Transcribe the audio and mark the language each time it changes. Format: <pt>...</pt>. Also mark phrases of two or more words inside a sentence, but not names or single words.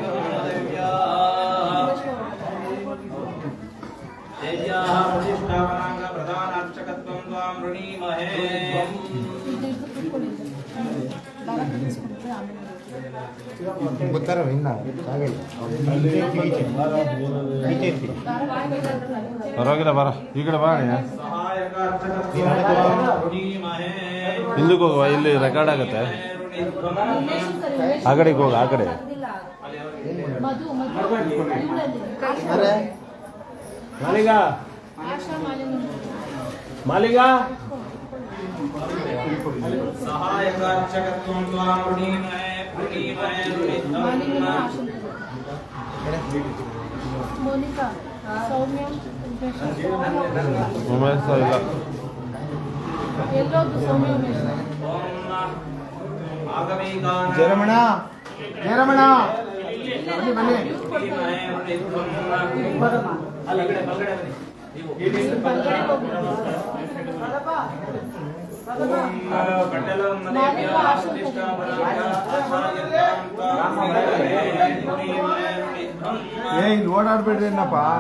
<sa>देव्याः प्रतिष्ठापनांग प्रधानार्चकत्वं त्वां रुणीमहे.</sa> <kn>ಗೊತ್ತಾರ ಇನ್ನ ಪರವಾಗಿಲ್ಲ, ಬರ ಈ ಕಡೆ ಬಾ.</kn> <sa>सहायक अर्चकत्वं रुणीमहे.</sa> <kn>ಹಿಂದಕ್ಕೆ ಹೋಗುವ, ಇಲ್ಲಿ ರೆಕಾರ್ಡ್ ಆಗುತ್ತೆ. ಆ ಕಡೆಗೆ ಹೋಗ, ಆ ಕಡೆ. ಮಧು ಮಾಲಿಗಾ ಮಾಲಿಗಾ</kn> <sa>सहायक अर्चकत्वं त्वां रुणीमहे रुणीमहे रुणीमहे.</sa> <kn>ಮೋನಿಕಾ ಸೌಮ್ಯ ಉಮೇಶ್ ಇಲ್ಲ, ಎಲ್ಲೋದು ಸೌಮ್ಯ ಉಮೇಶ್.</kn> <sa>आगमिकानां ಜಯರಮಣ रुणीमहे रुणीमहे.</sa> <kn>ಅಲ್ಲ ಕಡೆ ಬಲ್ಗಡೆ ಬನ್ನಿ. ಇಲ್ಲಿ ಓಡಾಡ್ಬೇಡ್ರಿ ಏನಪ್ಪ.</kn>